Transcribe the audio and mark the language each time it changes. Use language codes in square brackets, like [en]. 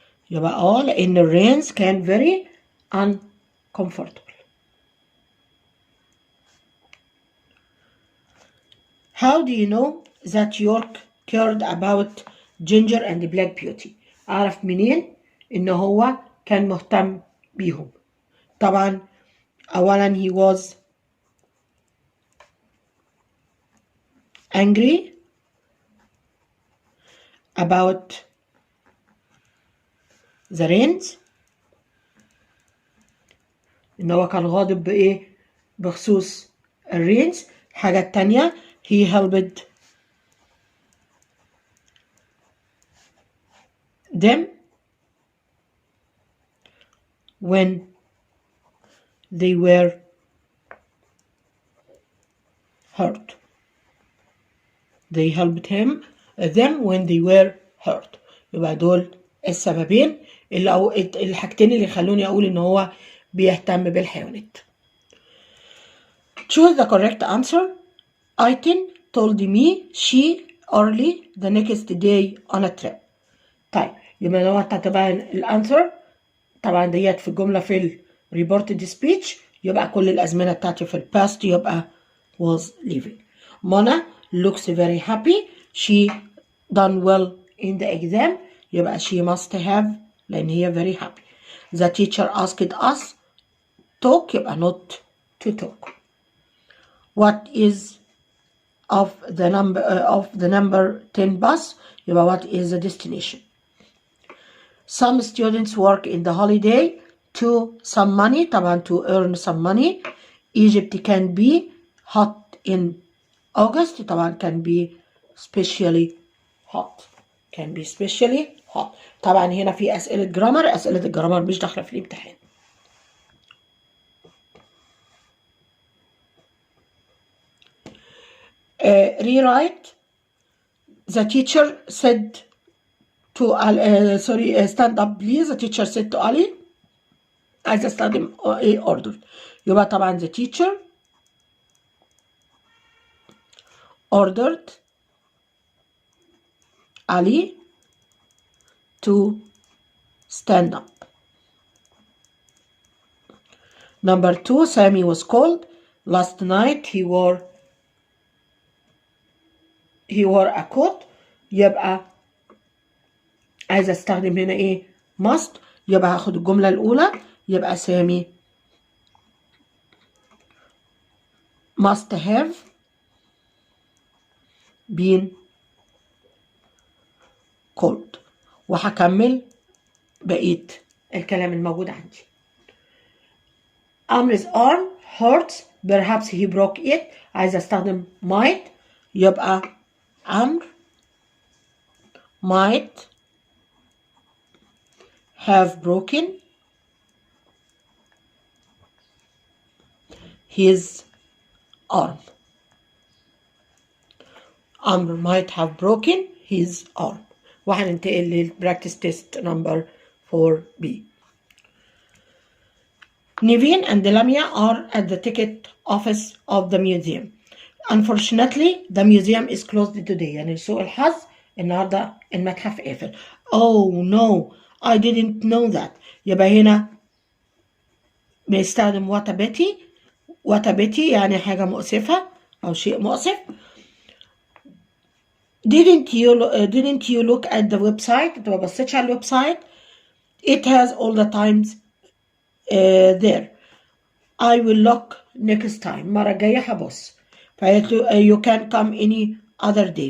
[ar] يبقى لأن الرينز كان [en] very uncomfortable. How do you know that York cared about Ginger and Black Beauty؟ [ar] أعرف منين إن هو كان مهتم بيهم؟ طبعا أولا [en] he was angry about the rains، [ar] إن هو كان غاضب بإيه؟ بخصوص الرينز. الحاجة التانية [en] he helped them when they were hurt. They helped them when they were hurt. [ar] يبقى دول السببين أو الحاجتين اللي يخلوني أقول إن هو بيهتم بالحيوانات. [en] Choose the correct answer. Aitin told me she early the next day on a trip. [ar] طيب يبقى لو هتتبع الانسر طبعا ديت في الجملة في الريبورتد سبيتش، يبقى كل الأزمنة بتاعتي في الباست يبقى [en] was leaving. Mona looks very happy. She done well in the exam. يبقى she must have [ar] لأن هي [en] very happy. The teacher asked us talk يبقى not to talk. What is of the number 10 bus يبقى what is the destination. Some students work in the holiday to some money طبعا to earn some money. Egypt can be hot in August طبعا can be especially hot. can be especially hot. [ar] طبعا هنا في أسئلة جرامر، أسئلة الجرامر مش داخلة في الامتحان. [en] Rewrite. The teacher said to stand up please. The teacher said to Ali [ar] عايز استخدم [en] order. [ar] يبقى طبعا [en] the teacher ordered Ali to stand up. Number 2 Sammy was cold. Last night he wore a coat. [ar] يبقى عايز استخدم هنا ايه must. يبقى هاخد الجملة الأولى يبقى سامي [en] must have been cold، [ar] وهكمل بقية الكلام الموجود عندي. [en] Amr's arm hurts perhaps he broke it. [ar] عايز استخدم [en] might يبقى Amr might have broken his arm. Amr might have broken his arm. [ar] وهننتقل للبراكتس تيست نمبر 4B. [en] Niveen and Lamia are at the ticket office of the museum. Unfortunately the museum is closed today. [ar] يعني لسوء الحظ النهارده المتحف قافل. [en] Oh no I didn't know that. [ar] يبقى هنا بيستخدم [en] what a pity. what a pity [ar] يعني حاجة مؤسفة أو شيء مؤسف. [en] Didn't you look at the website؟ [ar] انت ما بصيتش على الويب سايت. [en] It has all the times there. I will look next time. [ar] مرة جاية هبص. فقالت له [en] you can come any other day.